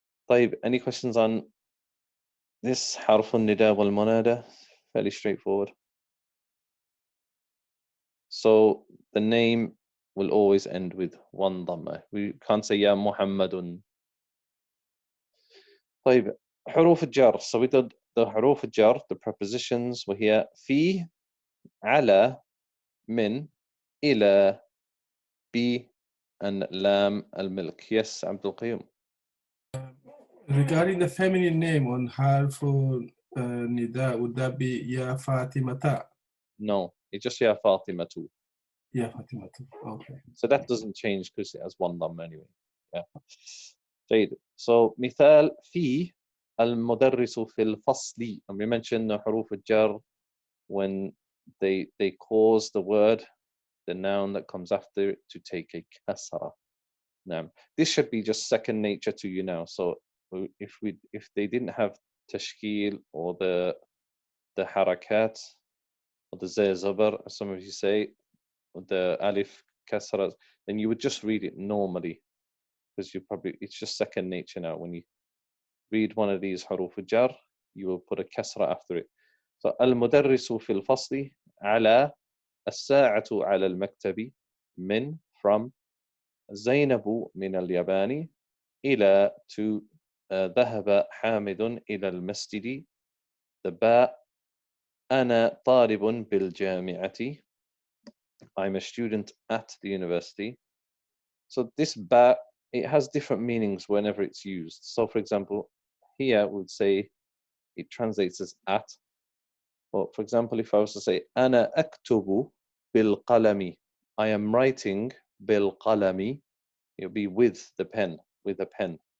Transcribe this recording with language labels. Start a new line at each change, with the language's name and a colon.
English: طيب, any questions on this
Arabic: حرف النداء والمنادى?
English: Fairly straightforward. So the name will always end with one dhamma. We can't say Ya Muhammadun.
Arabic: طيب, حروف الجر.
English: So we did the حروف الجر, the prepositions were here.
Arabic: في, على, من, إلى, بي, and لام الملك.
English: Yes, Abdul Qayyum. Regarding the feminine name on harful nida, would that be Ya Fatimata? No, it's just Ya Fatima too. Ya Fatimata. Okay. So that doesn't change because it has one dhamma anyway. Yeah. جيد.
Arabic: So مثال في المدرس في الفصل.
English: And we mentioned the حروف الجر when they cause the word, the noun that comes after it, to take a kasra. Now, this should be just second nature to you now. So if they didn't have tashkil or the harakat or the zay zabar, as some of you say, or the alif kasra, then you would just read it normally, because it's just second nature now. When you read one of these huruf jar, you will put a kasra after it.
Arabic: So al-mudarrisu fil fasli ala as-sa'atu ala al-maktabi min, from زينب من اليابان إلى to ذهب حامد إلى المسجد. The باء أنا طالب بالجامعة.
English: I'm a student at the university. So this ba, it has different meanings whenever it's used. So for example, here we would say it translates as at. Or for example, if I was to say
Arabic: أنا أكتب بالقلم,
English: I am writing بالقلم, it would be with the pen, with a pen.